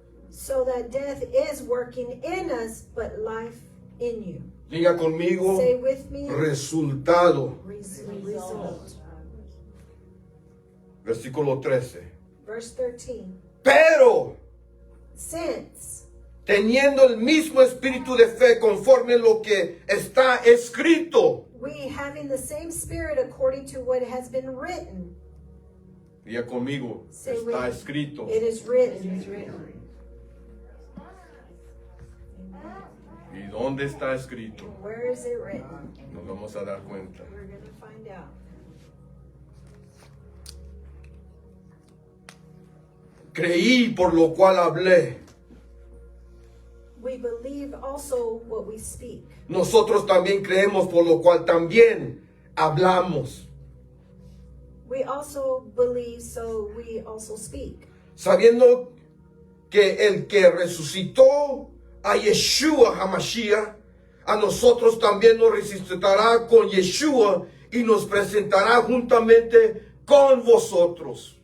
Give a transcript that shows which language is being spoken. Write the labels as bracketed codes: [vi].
[en] So that death is working in us, but life in you. [es] Diga conmigo, [en] Say with me, [es] resultado. [en] result. [es] Versículo 13. [en] Verse 13. [es] Pero, [en] Since, [es] teniendo el mismo espíritu de fe conforme lo que está escrito. [en] we having the same spirit according to what has been written. [es] Diga conmigo, [en] Say [es] está [en] with- [es] escrito. [en] It is written. [es] ¿Y dónde está escrito? [en] Where is it written? [es] Nos vamos a dar cuenta. [en] We're going to find out. [es] Creí, por lo cual hablé. [en] We believe also what we speak. [es] Nosotros también creemos, por lo cual también hablamos. [en] We also believe, so we also speak. [es] Sabiendo que el que resucitó a Yeshua HaMashiach, a nosotros también nos resucitará con Yeshua y nos presentará juntamente con vosotros.